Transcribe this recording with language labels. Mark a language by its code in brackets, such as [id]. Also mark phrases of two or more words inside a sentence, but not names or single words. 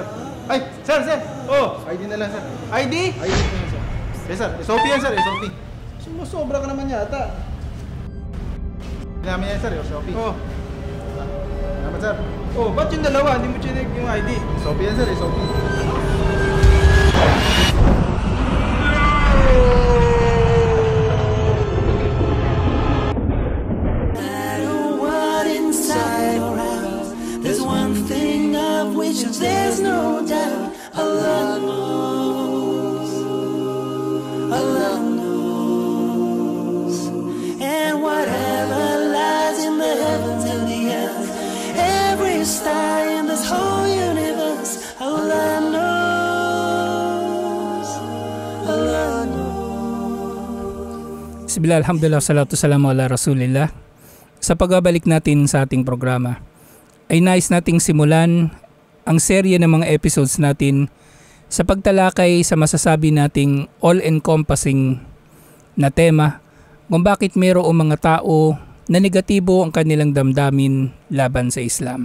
[tl] Ay, sir. Oh, ID na lang, sir. ID na lang, sir. [en] Yes, sir. [tl] SOP yan, sir. SOP. Sumusobra ka naman yata. Namin yan, sir. SOP. Oh. Salamat, sir. Oh, ba't yung dalawa? Hindi mo chinek yung ID. SOP yan, sir. SOP. [en] There's no doubt Allah knows, and whatever lies in the heavens and the earth, every star in this whole universe, Allah knows. [ar] Bismillah, alhamdulillah, salatu salamu ala rasulillah. [tl] Sa pagbabalik natin sa ating programa, ay nais nating simulan ang serye ng mga episodes natin sa pagtalakay sa masasabi nating all-encompassing na tema kung bakit mayroong mga tao na negatibo ang kanilang damdamin laban sa Islam.